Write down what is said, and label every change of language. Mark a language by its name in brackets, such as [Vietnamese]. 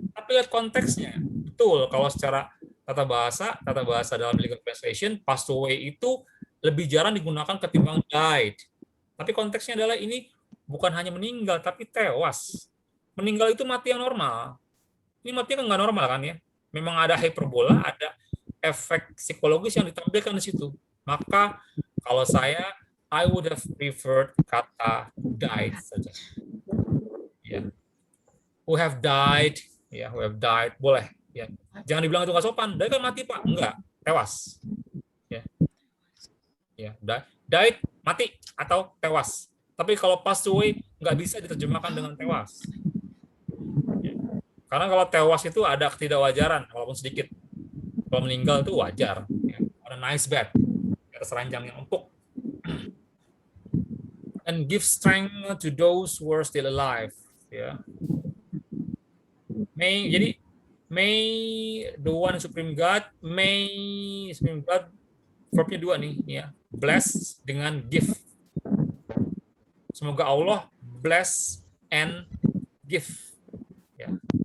[Indonesian] Tapi lihat konteksnya. Betul kalau secara tata bahasa dalam legal translation, passed away itu lebih jarang digunakan ketimbang died. Tapi konteksnya adalah ini bukan hanya meninggal, tapi tewas. Meninggal itu mati yang normal. Ini mati kan nggak normal kan ya. Memang ada hiperbola, ada efek psikologis yang ditampilkan di situ. Maka kalau saya, [English] I would have preferred [Indonesian] kata died saja. Ya. [English] Who have died, [Indonesian] ya, [English] who have died, [Indonesian] boleh. Ya. Jangan dibilang itu nggak sopan. Died kan mati Pak, enggak, tewas. Ya, ya, died mati atau tewas. Tapi kalau passed away nggak bisa diterjemahkan dengan tewas. Ya. Karena kalau tewas itu ada ketidakwajaran, walaupun sedikit. Kalau meninggal itu wajar. Ya. [English] On a nice bed, [Indonesian] di atas ranjang yang empuk. [English] And give strength to those who are still alive. Ya. May the one supreme God, may supreme God, [Indonesian] verbnya 2 nih, ya. Bless dengan give. Semoga Allah [English] bless and give. [Indonesian] Ya.